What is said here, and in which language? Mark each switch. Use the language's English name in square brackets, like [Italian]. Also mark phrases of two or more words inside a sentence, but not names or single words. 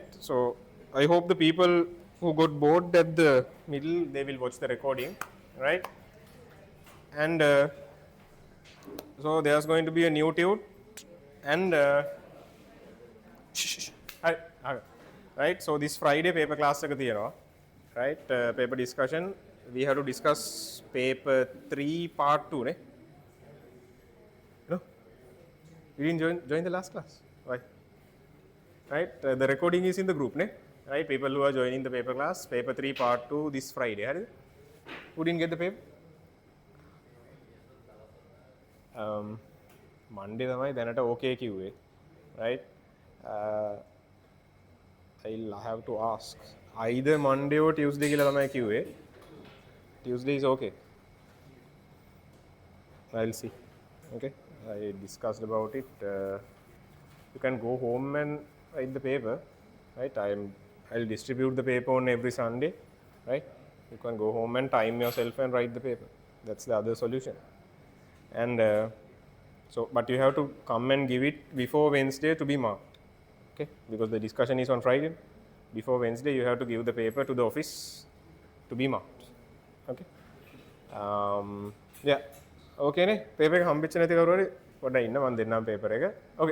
[English] So I hope the people who got bored at the middle, they will watch the recording, right? And so there's going to be a new tune, and right. So this Friday paper class [Sinhala] එක තියෙනවා, [English] right? Paper discussion. We have to discuss paper 3 part 2 ne? No? You didn't join the last class? Why? Right? The recording is in the group ne? Right? People who are joining the paper class, paper 3 part 2 this Friday. Who didn't get the paper? Monday [Sinhala] තමයි දැනට [English] okay කිව්වේ, right? I'll have to ask either Monday or Tuesday [Sinhala] කියලා තමයි කිව්වේ. [English] Tuesday is okay. I'll see. Okay, I discussed about it. You can go home and write the paper, right? I'll distribute the paper on every Sunday, right? You can go home and time yourself and write the paper. That's the other solution. And but you have to come and give it before Wednesday to be marked, okay? Because the discussion is on Friday. Before Wednesday, you have to give the paper to the office to be marked, okay? Yeah. [Sinhala] Okay නේ paper එක හම්බෙච්ච නැති කවුරු හරි පොඩ්ඩක් ඉන්න මම දෙන්නම් paper එක. [English] Okay.